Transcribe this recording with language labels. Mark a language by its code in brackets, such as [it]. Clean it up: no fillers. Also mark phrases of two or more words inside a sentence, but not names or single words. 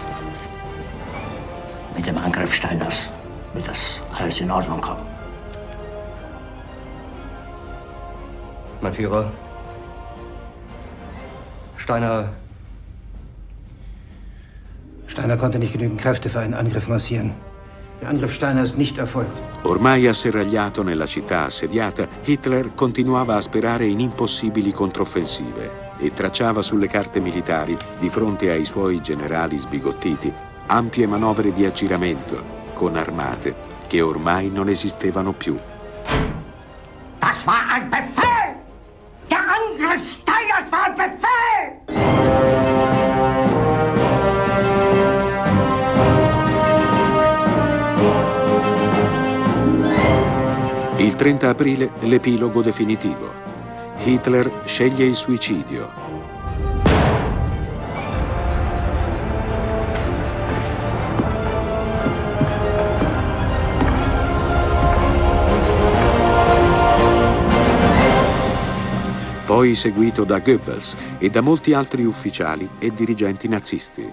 [de] Mit dem Angriff Steiners wird das alles in Ordnung kommen. Mein Führer, Steiner konnte nicht genügend Kräfte für einen Angriff massieren. Der Angriff Steiner ist nicht erfolgt. [it] Ormai asserragliato nella città assediata, Hitler continuava a sperare in impossibili controffensive e tracciava sulle carte militari, di fronte ai suoi generali sbigottiti, ampie manovre di aggiramento con armate che ormai non esistevano più. [de] Das war ein Befehl! Der Angriff Steiners war ein Befehl! [it] Il 30 aprile l'epilogo definitivo. Hitler sceglie il suicidio. Poi seguito da Goebbels e da molti altri ufficiali e dirigenti nazisti.